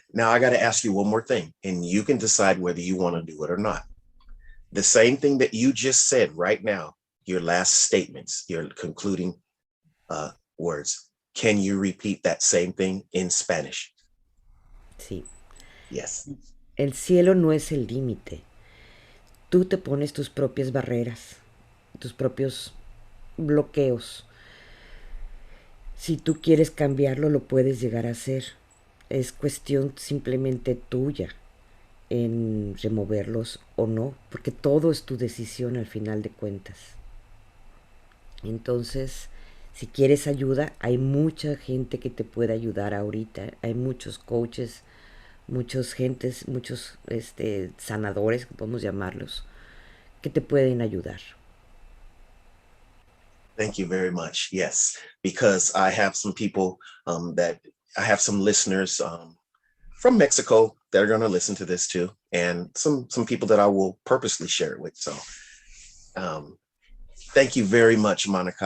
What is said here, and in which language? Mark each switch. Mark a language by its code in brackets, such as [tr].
[en] Now I got to ask you one more thing, and you can decide whether you want to do it or not. The same thing that you just said right now, your last statements, your concluding words. Can you repeat that same thing in Spanish? [es] Sí. [en] Yes. [es] El cielo no es el límite. Tú te pones tus propias barreras, tus propios bloqueos. Si tú quieres cambiarlo, lo puedes llegar a hacer. Es cuestión simplemente tuya en removerlos o no, porque todo es tu decisión al final de cuentas. Entonces, si quieres ayuda, hay mucha gente que te puede ayudar ahorita. Hay muchos coaches, muchos gentes, muchos sanadores, podemos llamarlos, que te pueden ayudar. [en] Thank you very much. Yes, because I have some people that I have some listeners from Mexico that are going to listen to this too, and some people that I will purposely share it with. So um, thank you very much, Monica.